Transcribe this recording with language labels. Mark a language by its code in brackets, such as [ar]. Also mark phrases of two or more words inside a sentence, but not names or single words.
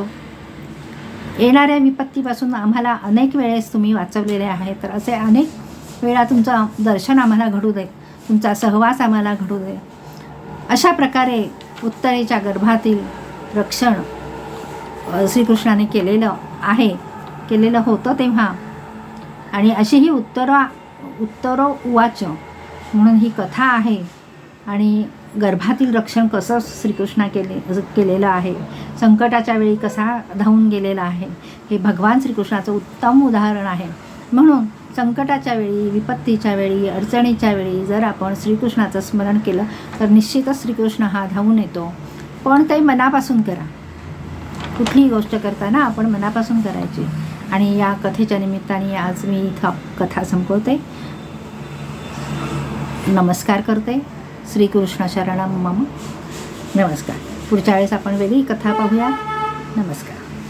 [mr] येणाऱ्या विपत्तीपासून आम्हाला अनेक वेळेस तुम्ही वाचवलेले आहे, तर असे अनेक वेळा तुमचं दर्शन आम्हाला घडू दे, तुमचा सहवास आम्हाला घडू दे. अशा प्रकारे उत्तरेच्या गर्भातील रक्षण श्रीकृष्णाने केलेलं होतं तेव्हा. आणि अशी ही [sa] उत्तरो उवाच [mr] म्हणून ही कथा आहे. आणि गर्भातील रक्षण कसं श्रीकृष्णा केलेलं आहे, संकटाच्या वेळी कसा धावून गेलेला आहे, हे भगवान श्रीकृष्णाचं उत्तम उदाहरण आहे. म्हणून संकटाच्या वेळी, विपत्तीच्या वेळी, अडचणीच्या वेळी जर आपण श्रीकृष्णाचं स्मरण केलं तर निश्चितच श्रीकृष्ण हा धावून येतो. पण ते मनापासून करा. कुठलीही गोष्ट करताना आपण मनापासून करायची. आणि या कथेच्या निमित्ताने आज मी इथं कथा संपवते. नमस्कार करते. [sa] श्रीकृष्ण शरणम मम. [mr] नमस्कार. पुढच्या वेळेस आपण वेगळी कथा पाहूया. नमस्कार.